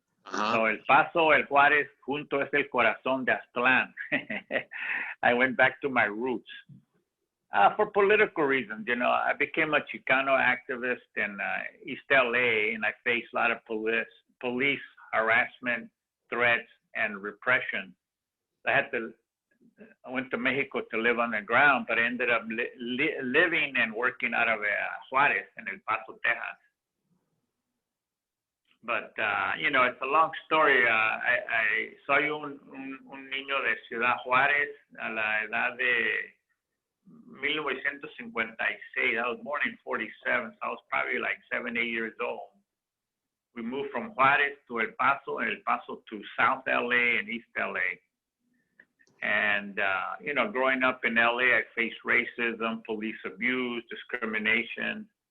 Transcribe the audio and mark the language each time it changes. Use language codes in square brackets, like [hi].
[en] So [es] El Paso, El Juárez, junto es el corazón de Aztlán. [en] I went back to my roots for political reasons. I became a Chicano activist in East LA, and I faced a lot of police harassment, threats, and repression. I went to Mexico to live on the ground, but I ended up living and working out of Juárez in El Paso, Texas. But, it's a long story. [es] Soy un niño de Ciudad Juárez a la edad de 1956. [en] I was born in 47, so I was probably like 7, 8 years old. We moved from Juárez to El Paso, and El Paso to South LA and East LA. And, growing up in LA, I faced racism, police abuse, discrimination.